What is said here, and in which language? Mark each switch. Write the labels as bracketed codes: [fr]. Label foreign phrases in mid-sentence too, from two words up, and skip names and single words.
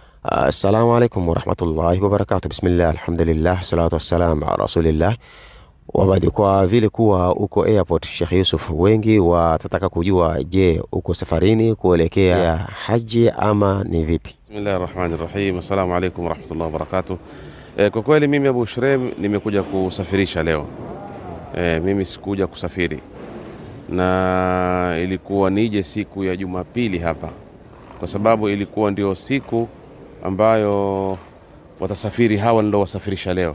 [ar] السلام عليكم ورحمة الله وبركاته. بسم الله، الحمد لله، الصلاة والسلام على رسول الله. [sw] Wabadi, kwa vile kuwa uko airport Sheikh Yusuf, wengi watataka kujua, je, uko safarini kuelekea haji ama ni vipi? [ar] بسم الله الرحمن الرحيم. السلام عليكم ورحمة الله وبركاته. [sw] Kwa kweli mimi Abu Shurem nimekuja kusafirisha leo. Mimi sikuja kusafiri, na ilikuwa nije siku ya Jumapili hapa, kwa sababu ilikuwa ndio siku ambayo watasafiri hawa ndio wasafirisha leo.